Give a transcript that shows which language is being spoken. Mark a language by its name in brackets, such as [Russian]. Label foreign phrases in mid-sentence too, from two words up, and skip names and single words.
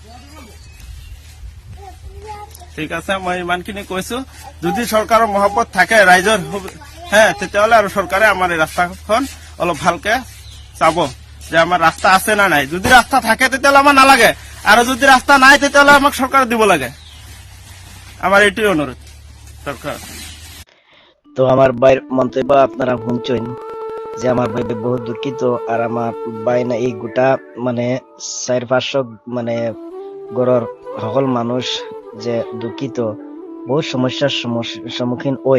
[Assamese] ঠিক আছে, মই ইমানখিনি কৈছো। যদি চৰকাৰৰ মহব্বত থাকে ৰাইজৰ তেতিয়াহ'লে আৰু চৰকাৰে আমাৰ এই ৰাস্তাখন অলপ ভালকে চাব, যে আমাৰ ৰাস্তা আছে না নাই। যদি ৰাস্তা থাকে তেতিয়াহ'লে আমাৰ নালাগে, আৰু যদি রাস্তা নাই তেতিয়াহ'লে আমাক সরকার দিব লাগে। [Bangla] আমার এটাই অনুরোধ সরকার। তো আমার ভাইয়ের মন্তব্য আপনারা শুনছেন যে আমার ভাই বহুত দুঃখিত, আর আমার ভাই না এই গোটা মানে 400-500 মানে গড়র সকল মানুষ যে দুঃখিত, বহুত সমস্যার সম্মুখীন হইন।